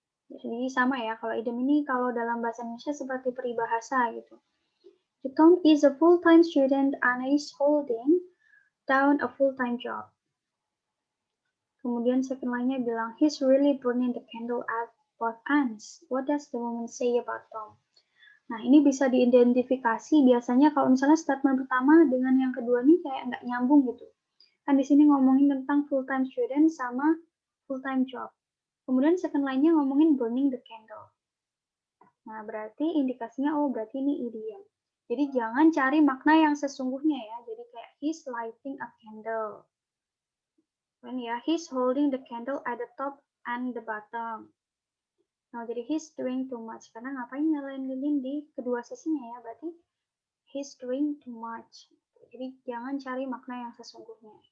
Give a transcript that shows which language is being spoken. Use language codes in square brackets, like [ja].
[id] Jadi sama ya, kalau idiom ini kalau dalam bahasa Indonesia seperti peribahasa gitu. [en] Tom is a full-time student and is holding down a full-time job. [id] Kemudian second line-nya bilang, [en] he's really burning the candle at both ends. What does the woman say about Tom? [id] Nah, ini bisa diidentifikasi biasanya kalau misalnya statement pertama dengan yang kedua nih kayak nggak nyambung gitu. Kan di sini ngomongin tentang full-time student sama full-time job. Kemudian second line-nya ngomongin burning the candle. Nah, berarti indikasinya, oh berarti ini idiom. Jadi jangan cari makna yang sesungguhnya ya. Jadi kayak [en] he's lighting a candle. Dan ya, he's holding the candle at the top and the bottom. [id] Nah, jadi [en] he's doing too much. [id] Karena ngapain nyalain lilin di kedua sisinya ya. [en] Berarti he's doing too much. [id] Jadi jangan cari makna yang sesungguhnya.